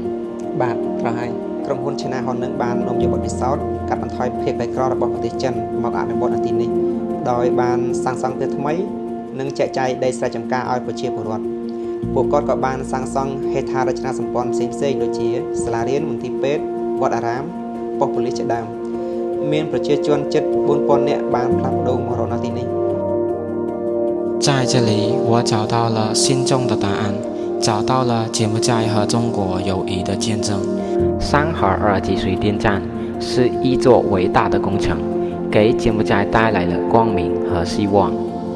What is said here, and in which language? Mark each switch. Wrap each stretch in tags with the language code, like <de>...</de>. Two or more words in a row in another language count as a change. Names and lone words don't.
<km>បាទត្រូវហើយក្រុមហ៊ុន China Honeng បាននាំយកបទពិសោធន៍កាត់បន្ថយភាពក្រីក្ររបស់ប្រទេសចិនមកអនុវត្តនៅទីនេះដោយបានសាងសង់ផ្ទះថ្មីនិងចែកចាយដីស្រែចម្ការឲ្យប្រជាពលរដ្ឋពួកគាត់ក៏បានសាងសង់ហេដ្ឋារចនាសម្ព័ន្ធផ្សេងៗដូចជាសាលារៀនមន្ទីរពេទ្យវត្តអារាមប៉ុស្តិ៍ប៉ូលីសជាដើមមានប្រជាជនជិត 4000 នាក់បានផ្លាស់ប្ដូរមករស់នៅទីនេះ</km> <zh>在这里，我找到了心中的答案，找到了柬埔寨和中国友谊的见证。三河二级水电站是一座伟大的工程，给柬埔寨带来了光明和希望。</zh>